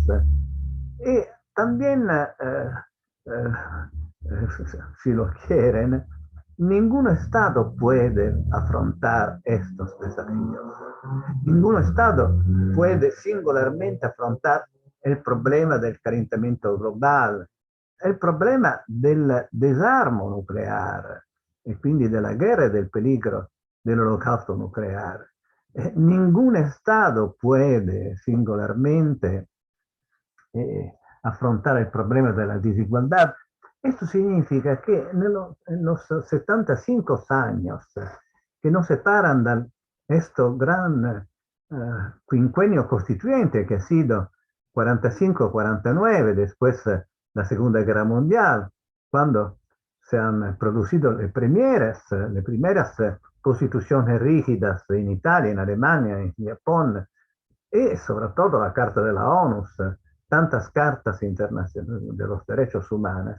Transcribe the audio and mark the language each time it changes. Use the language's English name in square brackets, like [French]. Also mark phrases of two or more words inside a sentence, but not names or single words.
[Spanish] Y también, si lo quieren, ningún Estado puede afrontar estos desafíos. Ningún Estado puede singularmente afrontar el problema del calentamiento global, el problema del [Italian] desarmo nucleare e quindi della guerra e del [Spanish] peligro [Italian] dell'olocausto nucleare. [Spanish] Ningún Estado puede [Italian] singolarmente affrontare il problema della desigualdad. [Spanish] Esto significa que en los 75 años que nos separan de este gran quinquenio constituyente que ha sido 45-49, después la Segunda Guerra Mundial, cuando se han producido las primeras constituciones rígidas en Italia, en Alemania, en Japón, y sobre todo la Carta de la ONU, tantas cartas internacionales de los derechos humanos.